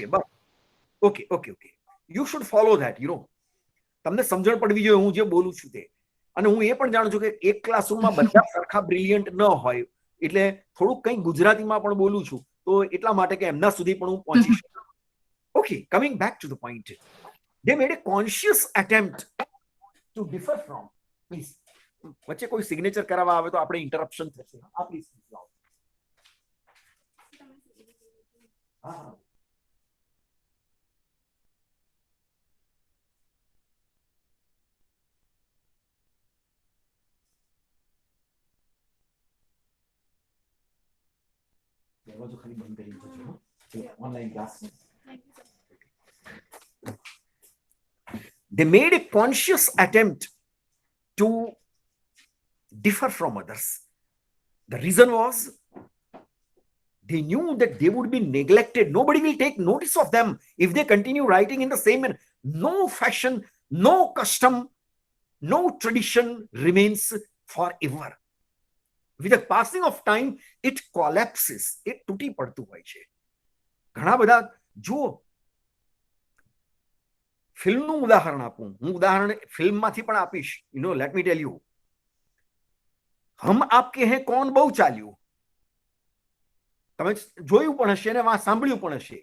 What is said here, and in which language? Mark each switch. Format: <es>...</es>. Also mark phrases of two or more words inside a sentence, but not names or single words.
<en>okay okay okay, you should follow that. you know,</en> <gu>તમને સમજણ પડવી જોઈએ હું જે બોલું છું તે. અને હું એ પણ જાણું છું કે એક ક્લાસરૂમમાં બધા સરખા બ્રિલિયન્ટ ન હોય. એટલે થોડુંક કંઈક ગુજરાતીમાં પણ બોલું છું, તો એટલા માટે કે એમના સુધી પણ હું પહોંચી શકું.</gu> <en>okay, coming back to the point, they made a conscious attempt to differ from. Please,</en> <gu>વચ્ચે કોઈ સિગ્નેચર કરાવવા આવે તો આપણે ઇન્ટરપ્શન થશે. આ પ્લીઝ લાવો. હા, દરવાજો ખાલી બંધ કરી દેજો.</gu> <en>online class. They made a conscious attempt to differ from others. The reason was they knew that they would be neglected. Nobody will take notice of them if they continue writing in the same manner. No fashion, no custom, no tradition remains forever. With the passing of time, it collapses.</en> <gu>It તૂટી પડતું હોય છે. ઘણા બધા જો ફિલ્મનું ઉદાહરણ આપું, હું ઉદાહરણ ફિલ્મમાંથી પણ આપીશ.</gu> <en>let me tell you,</en> <gu>હમ આપકે હે કોણ બહુ ચાલ્યું, તમે જોયું પણ હશે ને સાંભળ્યું પણ હશે.</gu>